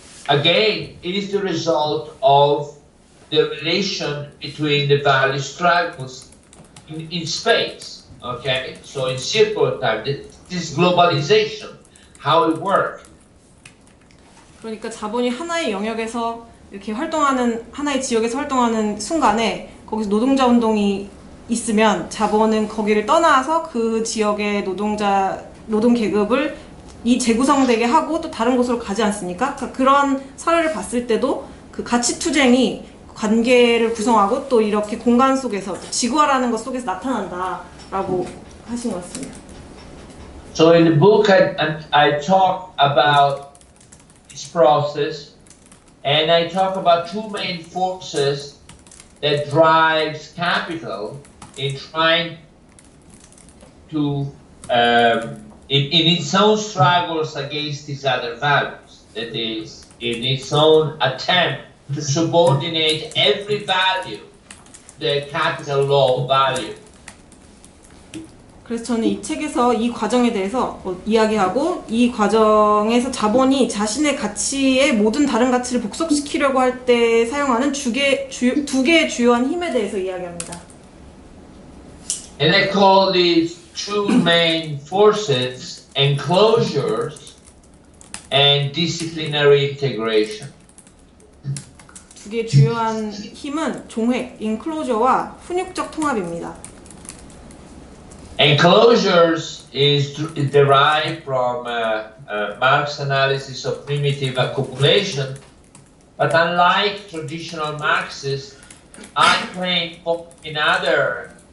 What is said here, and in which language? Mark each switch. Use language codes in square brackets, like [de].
[en] Again, it is the result of the relation between the value struggles in space. Okay, so in circular time, this globalization, how it works. [ko] 그러니까 자본이 하나의 영역에서 이렇게 활동하는, 하나의 지역에서 활동하는 순간에 거기서 노동자 운동이 있으면 자본은 거기를 떠나서 그 지역의 노동 계급을 재구성되게 하고 또 다른 곳으로 가지 않습니까? 그러니까 그런 사례를 봤을 때도 그 가치 투쟁이 관계를 구성하고 또 이렇게 공간 속에서 지구화라는 것 속에서 나타난다라고 하신 것 같습니다. [en] So in the book, I talk about this process, and I talk about two main forces that drives capital in trying to, in its own struggles against these other values. That is, in its own attempt to subordinate every value to the capital law value. [ko] 그래서 저는 이 책에서 이 과정에 대해서 이야기하고 이 과정에서 자본이 자신의 가치의 모든 다른 가치를 복속시키려고 할 때 사용하는 두 개의 주요한 힘에 대해서 이야기합니다. [en] And I call these two main forces enclosures and disciplinary integration. [ko] 두 개의 주요한 힘은 종획, 인클로저와 훈육적 통합입니다. [en] Enclosures is derived from Marx's analysis of primitive accumulation, but unlike traditional Marxists, I claim in other